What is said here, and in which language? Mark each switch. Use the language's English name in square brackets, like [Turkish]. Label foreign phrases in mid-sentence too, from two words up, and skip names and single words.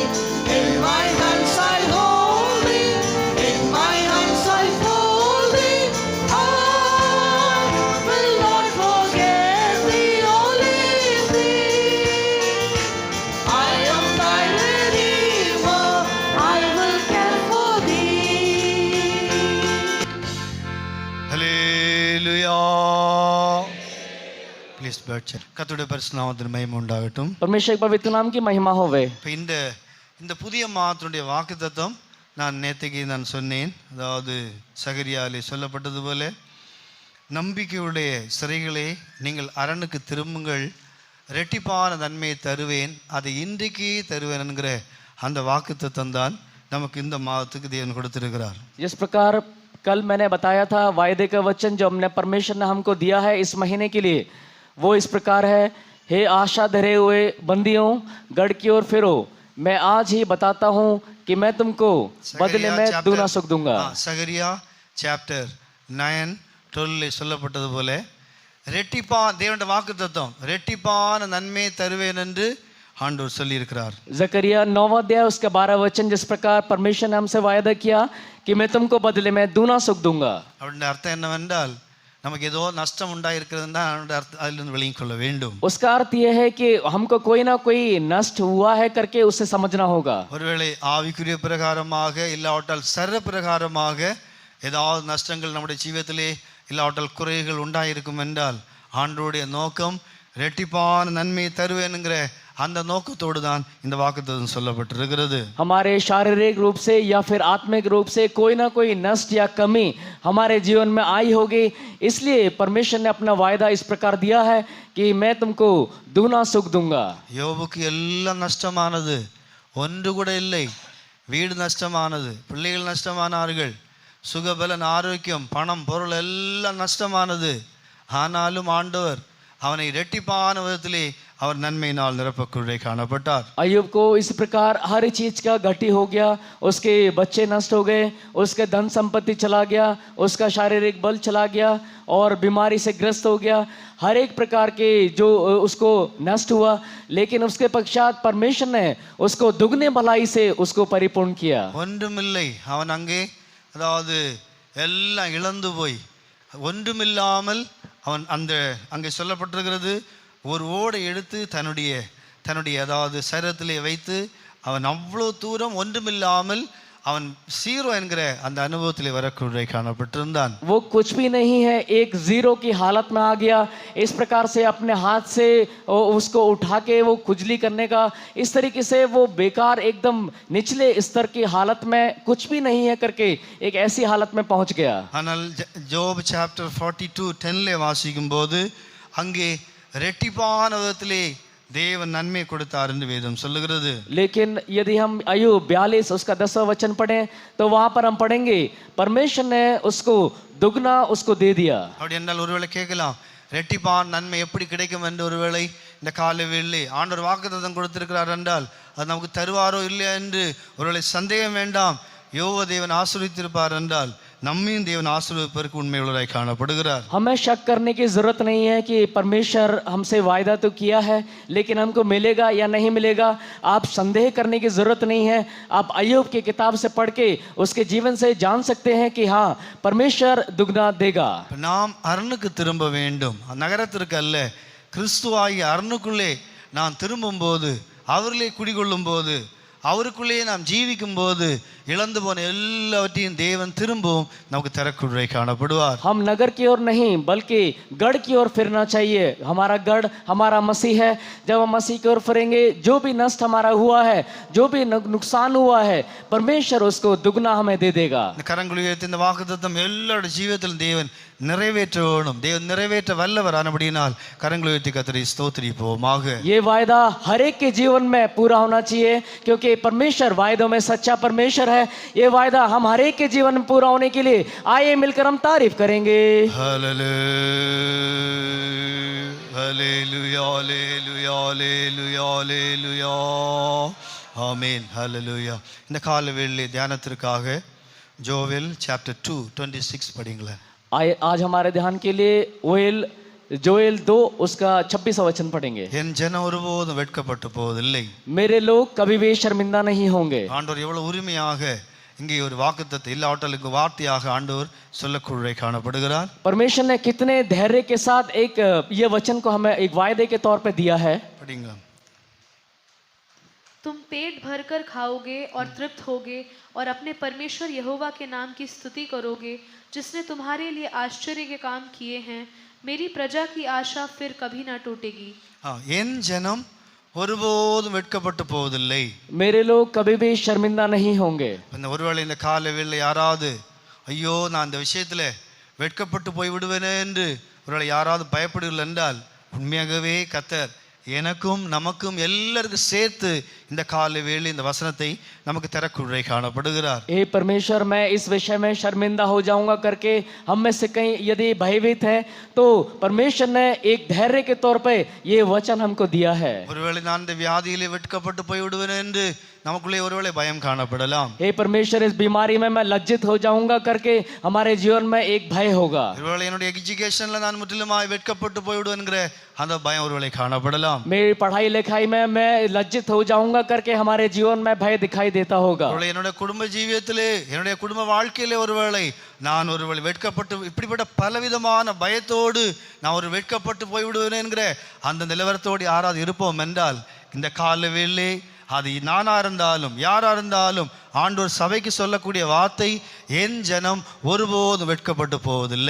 [English] In my hands I'll hold thee, in my hands I'll fold thee. I will not forget thee or leave thee. I am thy Redeemer, I will care for thee. [Tamil] ஹல்லேலூயா. ப்ளீஸ் பர்ச்சர். கர்த்தருடைய பரிசுத்த நாமத்திற்கு மகிமை உண்டாகட்டும். [Hindi] परमेश्वर के पवित्र नाम की महिमा होवे। [Tamil] இப்போ இந்த புதிய மாதத்தினுடைய வாக்குத்தத்தம் நான் நேற்றுக்கு நான் சொன்னேன். அதாவது சகரியாலே சொல்லப்பட்டது போல, நம்பிக்கையுடைய சிறைகளே நீங்கள் அரணுக்கு திரும்புங்கள், ரெட்டிப்பான நன்மையை தருவேன், அதை இன்றைக்கே தருவேன் என்கிற அந்த வாக்குத்தத்தம் தான் நமக்கு இந்த மாதத்துக்கு தேவன் கொடுத்திருக்கிறார். [Hindi] जिस प्रकार कल मैंने बताया था वायदे का वचन जो हमने परमेश्वर ने हमको दिया है इस महीने के लिए, वो इस प्रकार है। हे आशा धरे हुए बंदियों, गढ़ की ओर फिरो, मैं आज ही बताता हूँ कि मैं तुमको बदले में दूना सुख दूंगा। [Tamil] சகரியா சாப்டர் 9:12 சொல்லப்பட்டது போல, தேவனுடைய வாக்குத்தத்தம் ரெட்டிப்பான நன்மையை தருவேன் என்று ஆண்டவர் சொல்லி இருக்கிறார். [Hindi] जकरिया 9वां अध्याय उसका 12 वचन, जिस प्रकार परमेश्वर ने हमसे वायदा किया कि मैं तुमको बदले में दूना सुख दूंगा। [Tamil] அப்படின்ற அர்த்தம் என்னவென்றால், நமக்கு ஏதோ நஷ்டம் உண்டாயிருக்கிறதுனா அதிலிருந்து விளங்கிக் கொள்ள வேண்டும். [Hindi] उसका अर्थ यह है कि हमको कोई ना कोई नष्ट हुआ है करके उसे समझना होगा। [Tamil] ஒருவேளை ஆவிக்குரிய பிரகாரமாக இல்லாவிட்டால் சர பிரகாரமாக ஏதாவது நஷ்டங்கள் நம்முடைய ஜீவிதத்திலே இல்லாவிட்டால் குறைகள் உண்டாயிருக்கும் என்றால், ஆண்டவருடைய நோக்கம் ரெட்டிப்பான நன்மையை தருவேனுங்கிற அந்த நோக்கத்தோடு தான் இந்த வாக்குத்தத்தம் சொல்லப்பட்டிருக்கிறது. [Hindi] हमारे शारीरिक रूप से या फिर आत्मिक रूप से कोई ना कोई नष्ट या कमी हमारे जीवन में आई होगी, इसलिए परमेश्वर ने अपना वायदा इस प्रकार दिया है कि मैं तुमको दूना सुख दूंगा। [Tamil] யோபுக்கு எல்லாம் நஷ்டமானது, ஒன்று கூட இல்லை. வீடு நஷ்டமானது, பிள்ளைகள் நஷ்டமானார்கள், சுகபலன் ஆரோக்கியம் பணம் பொருள் எல்லாம் நஷ்டமானது. ஆனாலும் ஆண்டவர் அவனை இரட்டிப்பான விதத்திலே அவர் நன்மையினால் நிரப்பக்குள்ளே காணப்பட்டார். [Hindi] अय्यूब को इस प्रकार हर चीज का घटी हो गया, उसके बच्चे नष्ट हो गए, उसके धन संपत्ति चला गया, उसका शारीरिक बल चला गया और बीमारी से ग्रस्त हो गया, हर एक प्रकार के जो उसको नष्ट हुआ, लेकिन उसके पश्चात परमेश्वर ने उसको दुगने भलाई से उसको परिपूर्ण किया। [Tamil] ஒன்றுமில்லை, அவன் அங்கே அதாவது எல்லாம் இழந்து போய் ஒன்றுமில்லாமல் அவன் அங்கே சொல்லப்பட்டிருக்கிறது, ஒரு ஓடை எடுத்து தன்னுடைய அதாவது சரீரத்திலே வைத்து அவன் அவ்வளோ தூரம் ஒன்றுமில்லாமல் அவன் சீரோ என்கிற அந்த அனுபவத்திலே வரக்கூடிய காணப்பட்டிருந்தான். [Hindi] वो कुछ भी नहीं है, एक जीरो की हालत में आ गया. इस प्रकार से अपने हाथ से उसको उठा के वो खुजली करने का, इस तरीके से वो बेकार एकदम निचले स्तर की हालत में कुछ भी नहीं है करके एक ऐसी हालत में पहुंच गया. [Tamil] ஆனால் ஜோப் சாப்டர் 42:10 வாசிக்கும் போது அங்கே ரெட்டிப்பான விதத்திலே தேவன் நன்மை கொடுத்தார் என்று வேதம் சொல்லுகிறது. [Hindi] लेकिन यदि हम अय्यूब 42 उसका 10वां वचन पढ़ें तो वहां पर हम पढ़ेंगे परमेश्वर ने उसको दुगना उसको दे दिया. [Tamil] அப்படி என்றால் ஒருவேளை கேட்கலாம், ரெட்டிப்பான் நன்மை எப்படி கிடைக்கும் என்று ஒருவேளை இந்த காலவேளை ஆண்டவர் வாக்குத்தத்தம் கொடுத்திருக்கிறார் என்றால் அது நமக்கு தருவாரோ இல்லையா என்று ஒருவேளை சந்தேகம் வேண்டாம். யோவ தேவன் ஆசீர்வதித்திருப்பார் என்றால் நம்மையும் தேவன் ஆசீர்வதிப்பதற்கு உண்மை உள்ளவராய் காணப்படுகிறார். [Hindi] हमें शक करने की जरूरत नहीं है कि परमेश्वर हमसे वायदा तो किया है लेकिन हमको मिलेगा या नहीं मिलेगा. आप संदेह करने की जरूरत नहीं है. आप अय्यूब की किताब से पढ़ के उसके जीवन से जान सकते हैं कि हाँ परमेश्वर दुगना देगा. [Tamil] நாம் அரணுக்கு திரும்ப வேண்டும், நகரத்திற்கு அல்ல. கிறிஸ்துவாகிய அரணுக்குள்ளே நாம் திரும்பும் போது, அவர்களே குடிகொள்ளும் போது, அவருக்குள்ளே நாம் ஜீவிக்கும் போது இழந்து போன எல்லாவற்றையும் தேவன் திரும்பவும் நமக்கு தரக்குறை காணப்படுவார். [Hindi] हम नगर की ओर नहीं बल्कि गढ़ की ओर फिरना चाहिए. हमारा गढ़ हमारा मसीह है. जब हम मसीह की ओर फिरेंगे, जो भी नष्ट हमारा हुआ है, जो भी नुकसान हुआ है, परमेश्वर उसको दुगना हमें दे देगा. [Tamil] இந்த கரங்களை உயர்த்தி இந்த வாக்குத்தத்தம் எல்லாரோட ஜீவிதத்திலும் தேவன் நிறைவேற்ற வேணும். தேவன் நிறைவேற்ற வல்லவர் ஆனபடியினால் கரங்களை உயர்த்தி கர்த்தரை ஸ்தோத்திரிப்போமாக. [Hindi] ये वायदा हर एक के जीवन में पूरा होना चाहिए क्योंकि परमेश्वर वायदों में सच्चा परमेश्वर है. ये वायदा हम हर एक के जीवन में पूरा होने के लिए आइए मिलकर हम तारीफ करेंगे. हालेलुया हालेलुया हालेलुया हालेलुया [Tamil] ஆமென் ஹalleluya. இந்த காலவேளை தியானத்திற்காக ஜோவேல் சாப்டர் 2:26 படிங்களேன். [Hindi] आज हमारे ध्यान के लिए जोएल 2 उसका 26वां वचन पढ़ेंगे. [Tamil] என் ஜனம் ஒருபோதும் வெட்கப்பட்டு போவதில்லை. [Hindi] मेरे लोग कभी भी शर्मिंदा नहीं होंगे. [Tamil] ஆண்டவர் எவ்வளவு உரிமையாக இங்கே ஒரு வாக்குத்தத்தத்தை எல்லாவற்றுக்கும் வார்த்தையாக ஆண்டவர் சொல்லக்கூடிய காணப்படுகிறார். [Hindi] परमेश्वर ने कितने धैर्य के साथ एक ये वचन को हमें एक वायदे के तौर पे दिया है. [Tamil] படிங்க. [Hindi] तुम पेट भरकर खाओगे और तृप्त होगे और अपने परमेश्वर यहोवा के नाम की स्तुति करोगे जिसने तुम्हारे लिए आश्चर्य के काम किए हैं. मेरी प्रजा की आशा फिर कभी ना टूटेगी. [Tamil] என் ஜனம் ஒருபோதும் வெட்கப்பட்டு போவதில்லை. [Hindi] मेरे लोग कभी भी शर्मिंदा नहीं होंगे. [Tamil] இந்த ஒருவேளை இந்த காலவேளை யாராவது ஐயோ நான் இந்த விஷயத்துல வெட்கப்பட்டு போய் விடுவேனே என்று ஒருவேளை யாராவது பயப்படுகள் என்றால் உண்மையாகவே கர்த்தர் எனக்கும் நமக்கும் எல்லாருக்கும் சேர்த்து இந்த காலவேளை இந்த வசனத்தை நமக்கு தரக்குறை காணப்படுகிறார். [Hindi] हे परमेश्वर मैं इस विषय में शर्मिंदा हो जाऊंगा करके हम में से कहीं यदि भयभीत है तो परमेश्वर ने एक धैर्य के तौर पे ये वचन हमको दिया है. [Tamil] ஒருவேளை நான் இந்த வியாதியிலே வெட்கப்பட்டு போய் விடுவேன் என்று நமக்குள்ளே ஒருவேளை பயம் காணப்படலாம். [Hindi] हे परमेश्वर इस बीमारी में मैं लज्जित हो जाऊंगा करके हमारे जीवन में एक भय होगा. [Tamil] ஒருவேளை என்னுடைய எஜுகேஷன்ல நான் முற்றிலுமாய் வெட்கப்பட்டு போய் விடுவேன்கிற அந்த பயம் ஒருவேளை காணப்படலாம். [Hindi] मेरी पढ़ाई लिखाई में मैं लज्जित हो जाऊंगा करके हमारे जीवन में भय दिखाई देता होगा. [Tamil] ஒருவேளை என்னுடைய குடும்ப ஜீவியத்திலே என்னுடைய குடும்ப வாழ்க்கையிலே ஒருவேளை நான் ஒருவேளை வெட்கப்பட்டு இப்படிப்பட்ட பலவிதமான பயத்தோடு நான் ஒரு வெட்கப்பட்டு போய்விடுவேன் என்கிற அந்த நிலவரத்தோடு யாராவது இருப்போம் என்றால் இந்த காலவேளை அது நானா இருந்தாலும் யாரா இருந்தாலும் ஆண்டவர் சபைக்கு சொல்லக்கூடிய வார்த்தை என் ஜனம் ஒருபோதும் வெட்கப்பட்டு போவதில்லை.